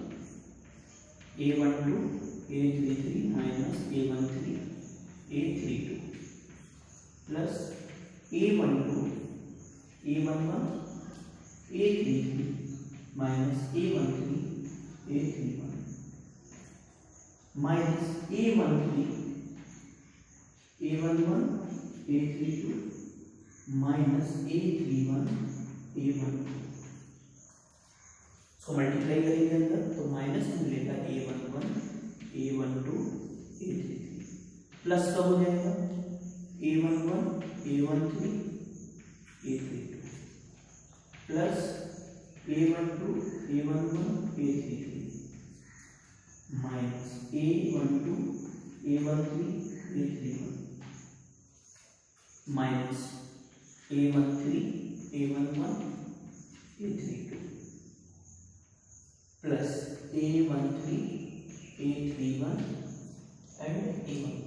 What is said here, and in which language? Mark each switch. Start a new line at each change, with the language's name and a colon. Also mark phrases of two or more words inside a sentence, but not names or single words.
Hindi: a12 a33 माइनस a13 a32 प्लस a12 a11 a33 माइनस a13 a31 माइनस a13 a11 a32 माइनस a31 a12। इसको मल्टीप्लाई करेंगे अंदर तो माइनस में मिलेगा a11 a12 a33 प्लस कब हो जाएगा a11 a13 a32 प्लस a12 a11 a33 माइनस a12 a13 a31 माइनस a13 a11 a32 प्लस a13 a31 एंड a12।